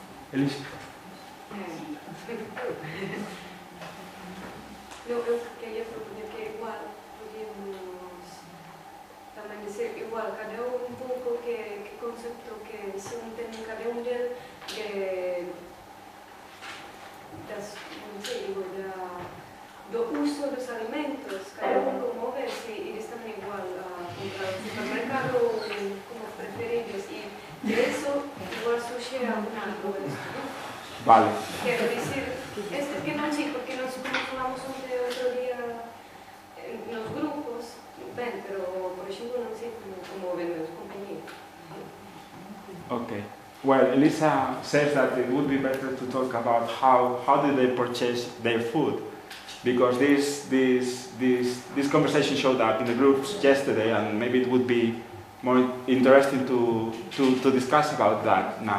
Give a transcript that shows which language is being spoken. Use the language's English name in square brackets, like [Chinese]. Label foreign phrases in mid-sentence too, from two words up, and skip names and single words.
[Galician] Elisa. No, eu queria proponer que igual [Spanish] podíamos también decir [Galician] igual, cada un pouco que concepto que se ten cada un do uso dos alimentos, cada un como ve, si eles tamén igual a comprar no supermercado como preferibles e [Spanish] de eso igual surge algo de esto, [Galician] ¿no? Vale. Quero dicir, que non sei, porque nós como falamos outro día nos grupos, ben, pero por exemplo non sei como ven meus compañeros. [English] Okay. Well, Elisa says that it would be better to talk about how do they purchase their food, because this conversation showed up in the groups yesterday, and maybe it would be more interesting to discuss about that now.